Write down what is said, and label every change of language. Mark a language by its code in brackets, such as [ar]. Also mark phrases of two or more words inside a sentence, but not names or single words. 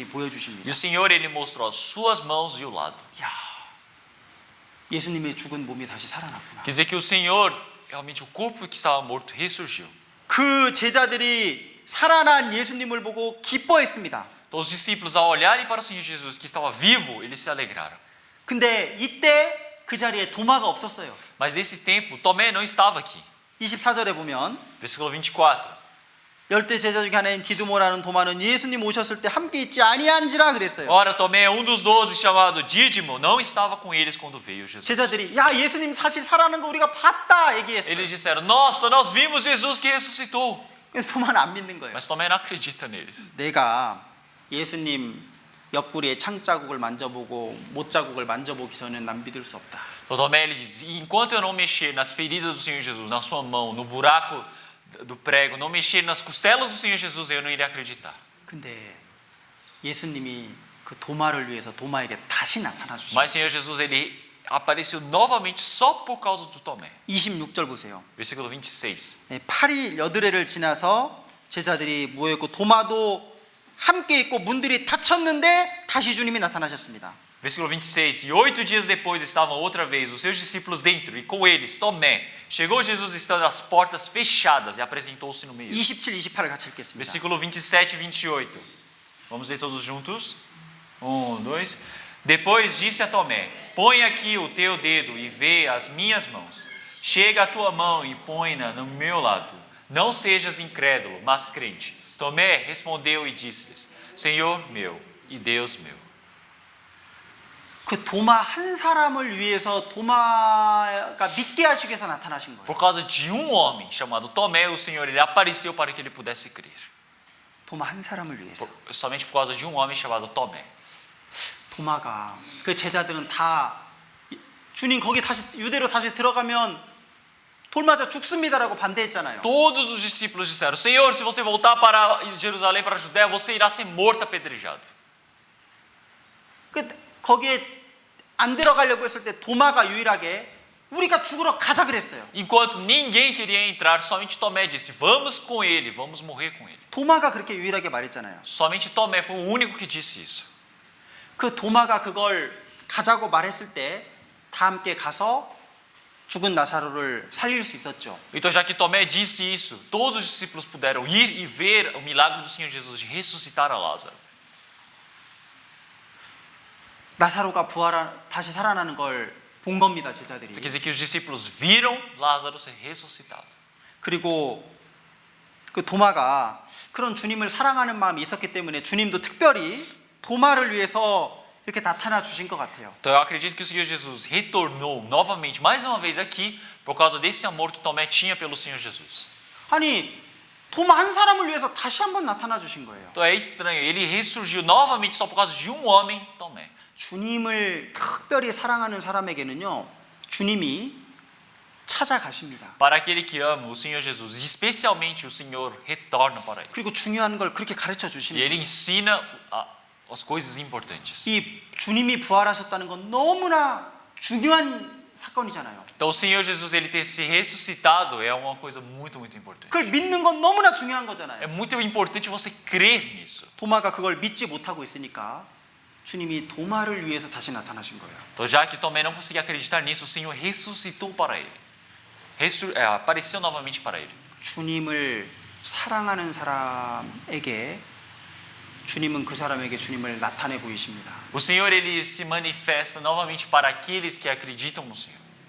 [pt] E [ko] 보여주십니다. [pt] o Senhor ele mostrou as suas mãos e o lado. [ko] 야, 예수님의 죽은 몸이 다시 살아났구나. [pt] Quer dizer que o Senhor, realmente o corpo que estava morto, ressurgiu. [ko] 그 제자들이 살아난 예수님을 보고 기뻐했습니다. [pt] Então os discípulos, ao olharem para o Senhor Jesus que estava vivo, eles se alegraram. [ko] 근데 이때 그 자리에 도마가 없었어요. [pt] Mas nesse tempo, Tomé não estava aqui. [ko] 24절에 보면 [pt] Versículo 24. [ko] 열대 제자 중에 하나인 디두모라는 도마는 예수님 오셨을 때 함께 있지 아니한지라 그랬어요. [pt] Ora, Tomé, dos 12, chamado Dídimo, não estava com eles quando veio Jesus. [ko] 제자들이 야 예수님 사실 살아나는 거 우리가 봤다 얘기했어요. [pt] Eles disseram: Nossa, nós vimos Jesus que ressuscitou. [ko] 그래서 도마는 안 믿는 거예요. [pt] Mas Tomé não acredita neles. [ko] 내가 예수님 옆구리에 창자국을 만져보고 못자국을 만져보기 전엔 난 믿을 수 없다. [pt] Então Tomé ele diz: Enquanto eu não mexer nas feridas do Senhor Jesus, na sua mão, no buraco do prego, não mexer nas costelas do Senhor Jesus, eu não irei acreditar. [ko] 근데 예수님이 그 도마를 위해서 도마에게 다시 나타나 주셨어요. [pt] Mas o Senhor Jesus ele apareceu novamente só por causa do Tomé. [ko] 26절 보세요. [pt] Versículo 26. [ko] 8일 여드레를 지나서 제자들이 모여있고 도마도 함께 있고 문들이 닫혔는데 다시 주님이 나타나셨습니다. [pt] Versículo 26. E 8 dias depois estavam outra vez os seus discípulos dentro, e com eles Tomé. Chegou Jesus estando as portas fechadas e apresentou-se no meio. [ko] 27, 28을 같이 읽겠습니다. [pt] Versículo 27 e 28. Vamos ler todos juntos. 1, 2. Depois disse a Tomé: Põe aqui o teu dedo e vê as minhas mãos. Chega a tua mão e põe-na no meu lado. Não sejas incrédulo, mas crente. Tomé respondeu e disse-lhes: Senhor meu e Deus meu. [ko] 그 도마 한 사람을 위해서 도마가 믿게 하시기 위해서 나타나신 거예요. [pt] Por causa de homem chamado Tomé, o Senhor ele apareceu para que ele pudesse crer. [ko] 도마 한 사람을 위해서. [pt] Somente por causa de homem chamado Tomé. [ko] 도마가 그 제자들은 다 주님 거기 다시 유대로 다시 들어가면 돌 맞아 죽습니다라고 반대했잖아요. [pt] Todos os discípulos disseram: Senhor, se você voltar para Jerusalém, para a Judéia, você irá ser morto apedrejado. [ko] 그 거기에 안 들어가려고 했을 때 도마가 유일하게 우리가 죽으러 가자 그랬어요. [pt] Enquanto ninguém queria entrar, somente Tomé disse: Vamos com ele, vamos morrer com ele. [ko] 도마가 그렇게 유일하게 말했잖아요. [pt] Somente Tomé foi o único que disse isso. [ko] 그 도마가 그걸 가자고 말했을 때 다 함께 가서 죽은 나사로를 살릴 수 있었죠. [pt] Então, já que Tomé disse isso, todos os discípulos puderam ir e ver o milagre do Senhor Jesus de ressuscitar a Lázaro. [ko] 나사로가 다시 살아나는 걸 본 겁니다, 제자들이. [pt] Quer dizer que os discípulos viram Lázaro ser ressuscitado. [ko] 그리고 그 도마가 그런 주님을 사랑하는 마음이 있었기 때문에 주님도 특별히 도마를 위해서 이렇게 나타나 주신 것 같아요. [pt] Então eu acredito que o Senhor Jesus retornou novamente, mais uma vez aqui, por causa desse amor que Tomé tinha pelo Senhor Jesus. [ko] 아니 도마 한 사람을 위해서 다시 한번 나타나 주신 거예요. [pt] Então é estranho, ele ressurgiu novamente só por causa de homem, Tomé. [ko] 주님을 특별히 사랑하는 사람에게는요, 주님이 찾아가십니다. [pt] Para aquele que ama o Senhor Jesus, especialmente o Senhor retorna para ele. [ko] 그리고 중요한 걸 그렇게 가르쳐 [pt] E [ko] 주십니다. [pt] ele ensina as coisas importantes. [ko] 이 주님이 부활하셨다는 건 너무나 중요한 사건이잖아요. [pt] Então o Senhor Jesus ele ter se ressuscitado é uma coisa muito importante. [ko] 그걸 믿는 건 너무나 중요한 [pt] É [ko] 거잖아요. [pt] muito importante você crer nisso. [ko] 도마가 그걸 믿지 못하고 있으니까 주님이 도마를 위해서 다시 나타나신 거예요. [pt] Então já que Tomé não conseguia acreditar nisso, o Senhor ressuscitou para ele. Apareceu novamente para ele. [ko] 주님을 사랑하는 사람에게 주님은 그 사람에게 주님을 나타내 보이십니다. [pt] O Senhor ele se manifesta novamente para aqueles que acreditam no Senhor.